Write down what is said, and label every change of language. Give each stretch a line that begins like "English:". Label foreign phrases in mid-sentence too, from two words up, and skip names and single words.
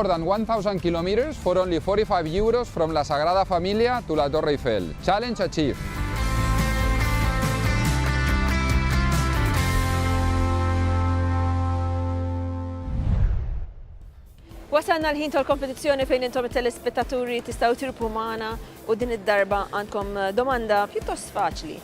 English: than 1,000 kilometers for only 45 euros from La Sagrada Familia to La Torre Eiffel. Challenge achieved.
Maltese: Wasalna l-ħin tal-kompetizzjoni fejn intom it-telespettaturi tistgħu tirpu magħna u din id-darba għandkom domanda pjuttost faċli.